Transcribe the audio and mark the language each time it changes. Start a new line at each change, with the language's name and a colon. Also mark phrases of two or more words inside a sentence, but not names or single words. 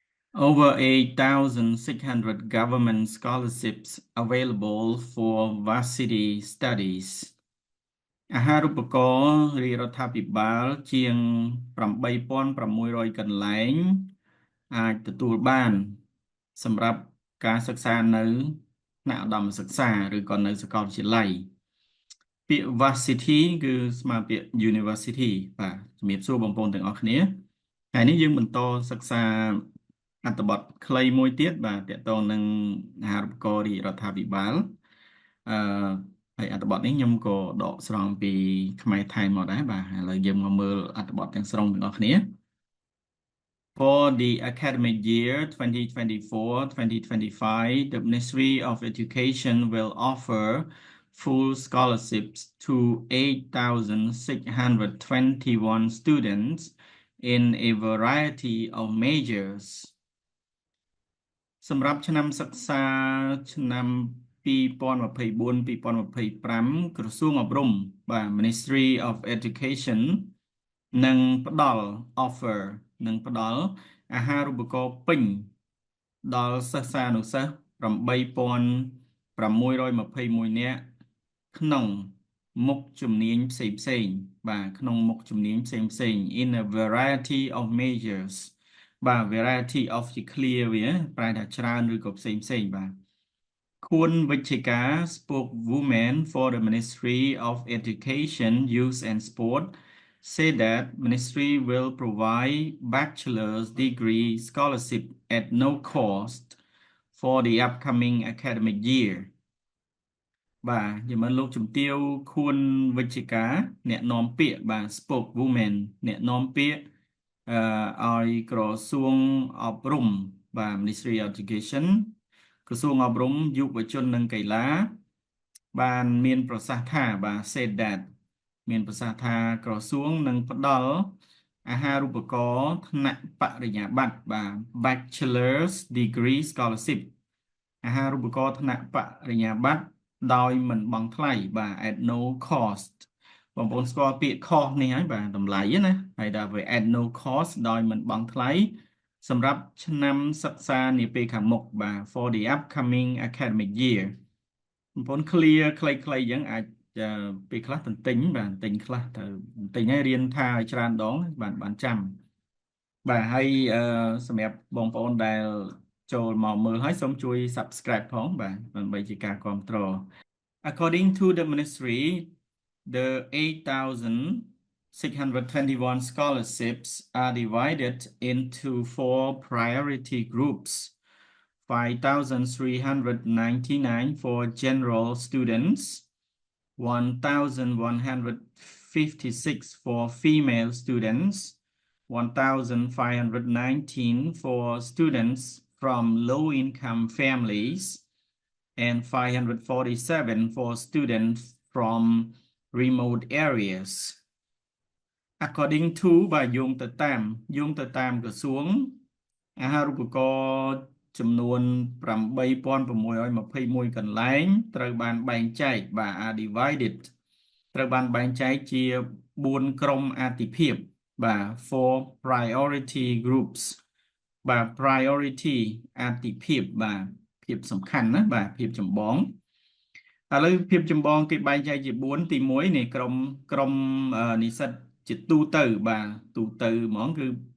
English: Over 8,600 government scholarships available for varsity studies.
Khmer: អាហារូបករណ៍រាជរដ្ឋាភិបាលជាង 8,600 កន្លែងអាចទទួលបានសម្រាប់ការសិក្សានៅថ្នាក់ឧត្តមសិក្សាឬក៏ នៅសាកលវិទ្យាល័យពាក្យ varsity គឺស្មើពាក្យ university បាទជំរាបសួរបងប្អូនទាំងអស់គ្នាថ្ងៃនេះយើងបន្តសិ ក្សាអត្ថបទខ្លីមួយទៀតបាទទាក់ទងនឹងអាហារូបករណ៍រាជ រដ្ឋាភិបាលហើយអត្ថបទនេះខ្ញុំក៏ដកស្រង់ពីខ្មែរថៃមកដែរបាទឥឡូវយើងមកមើលអត្ថបទទាំងស្រុងទាំងអស់គ្នា
English: For the academic year 2024-2025, the Ministry of Education will offer full scholarships to 8,621 students in a variety of majors.
Khmer: សម្រាប់ឆ្នាំសិក្សាឆ្នាំ2024-2025 ក្រសួងអប់រំបាទ Ministry of Education នឹងផ្ដល់ offer នឹងផ្ដល់អាហារូបករណ៍ពេញដល់សិស្សានុសិស្ស 8,621 នាក់ក្នុងមុខជំនាញផ្សេងៗបាទក្នុងមុខជំនាញផ្សេងៗ
English: in a variety of majors បាទ variety of ជា clear
Khmer: វាប្រែថាច្រើនឬក៏ផ្សេងបាទខួនវិជ្ជការ
English: spokeswoman for the Ministry of Education, Youth and Sport say that Ministry will provide bachelor's degree scholarship at no cost for the upcoming academic year.
Khmer: បាទយើងមើលលោកជំទាវខួនវិជ្ជការអ្នកនាំពាក្យបាទ spokeswoman អ្នកនាំពាក្យឲ្យក្រសួងអប់រំបាទ Ministry of Education ក្រសួងអប់រំយុវជននិងកីឡាបានមានប្រសាសន៍ថាបាទ
English: said that
Khmer: មាន ប្រសាសន៍ថាក្រសួងនឹងផ្ដល់អាហារូបករណ៍ថ្នាក់បរិញ្ញាបត្របាទ
English: bachelor's degree scholarship
Khmer: អាហារូបករណ៍ថ្នាក់បរិញ្ញាបត្រដោយមិនបង់ថ្លៃបាទ at
English: no cost
Khmer: បងប្អូនស្គាល់ពាក្យ cost នេះហើយបាទតម្លៃណាហើយដល់វា
English: at no cost
Khmer: ដោយមិន បង់ថ្លៃសម្រាប់ឆ្នាំសិក្សានាពេលខាងមុខបាទ
English: for the upcoming academic year
Khmer: បងប្អូន clear ខ្លីៗយ៉ាងអាចពេលខ្លះទន្ទិញបាទទិញខ្លះទៅទិញឲ្យរៀនថាឲ្យច្រើនដងបានចាំបាទហើយសម្រាប់បងប្អូនដែលចូលមកមើលហើយសូមជួយ subscribe ផងបាទដើម្បីជាការគាំទ្រ
English: According to the ministry the 8,621 scholarships are divided into 4 priority groups 5,399 for general students 1,156 for female students 1,519 for students from low-income families and 547 for students from remote areas. According to
Khmer: បាទយោងទៅតាមក្រសួងអាហារូបករណ៍ចំនួន 8,621 កន្លែ ងត្រូវបានបែងចែកបាទ
English: are divided
Khmer: ត្រូវបានបែងចែកជា 4 ក្រុមអាទិភាពបាទ
English: for priority groups
Khmer: បាទ priority អាទិភាពបាទភាពសំខាន់ណាបាទភាពចម្បងឥឡូវភាពចម្បងគេបែងចែកជា 4 ទី 1 នេះក្រុមនិស្សិតជាទូទៅបាទទូទៅហ្មងគឺ